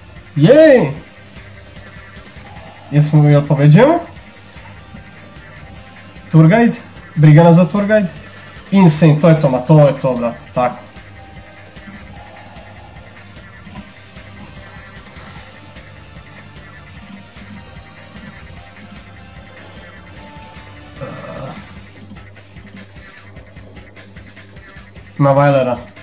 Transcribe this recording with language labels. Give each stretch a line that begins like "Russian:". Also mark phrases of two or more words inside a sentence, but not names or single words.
Serbian: Jej! Jel pobeđujemo?
English: Tour guide?
Serbian: Briga nas za
English: tour guide?
Serbian: Insane, to je to, brate, tako. Ima Vailera.